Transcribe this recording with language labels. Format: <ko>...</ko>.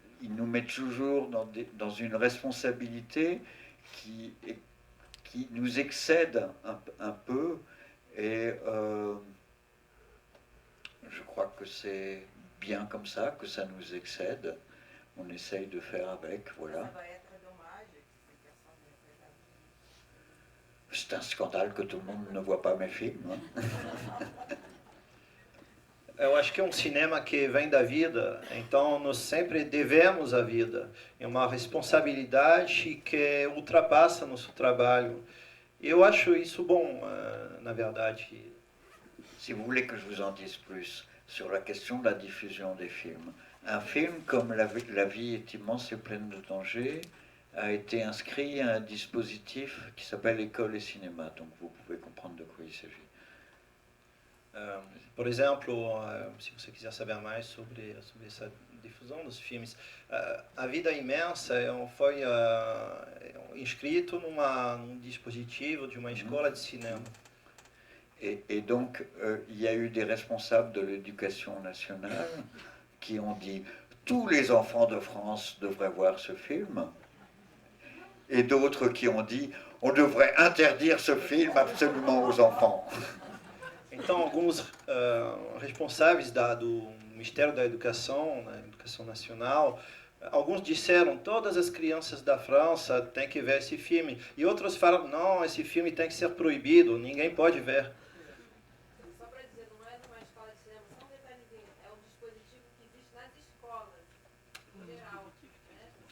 <fr>Il nous met toujours dans une responsabilité qui nous excède un peu et je crois que c'est bien comme ça, que ça nous excède. On essaye de faire avec, voilà. C'est un scandale que tout le monde ne voit pas mes films. Hein.</fr> <pt>Eu acho que é um cinema que vem da vida, então nós sempre devemos a vida. É uma responsabilidade que ultrapassa nosso trabalho. E eu acho isso bom, na verdade.</pt> <fr>Si vous voulez que je vous en dise plus sur la question de la diffusion des films, un film comme La vie est immense et pleine de dangers a été inscrit à un dispositif qui s'appelle École et Cinéma, donc vous pouvez comprendre de quoi il s'agit.</fr> <pt>Por exemplo, se você quiser saber mais sobre essa difusão dos filmes, A Vida Imensa foi inscrito num dispositivo de uma escola de cinema.</pt> <fr>Et donc, il y a eu des responsables de l'éducation nationale qui ont dit « Tous les enfants de France devraient voir ce film ». Et d'autres qui ont dit « On devrait interdire ce film absolument aux enfants ».</fr> <pt>Então, alguns responsáveis do Ministério da Educação Nacional, alguns disseram todas as crianças da França têm que ver esse filme. E outros falaram, não, esse filme tem que ser proibido, ninguém pode ver. Só para dizer, não é numa escola de cinema, só um detalhezinho, é um dispositivo que existe nas escolas, em geral. Né?</pt>